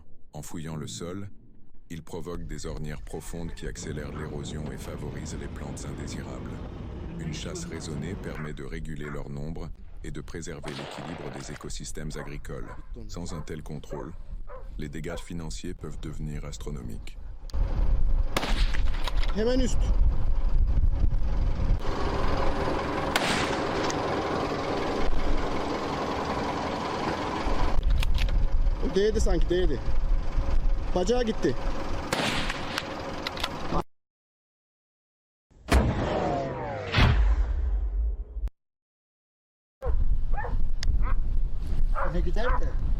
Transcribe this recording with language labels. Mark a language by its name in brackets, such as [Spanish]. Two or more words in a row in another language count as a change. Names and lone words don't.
[French] En fouillant le sol, ils provoquent des ornières profondes qui accélèrent l'érosion et favorisent les plantes indésirables. Une chasse raisonnée permet de réguler leur nombre et de préserver l'équilibre des écosystèmes agricoles. Sans un tel contrôle, les dégâts financiers peuvent devenir astronomiques. [Turkish] Hemen üst. Değdi sanki, değdi. Bacağı gitti. Ne gider de.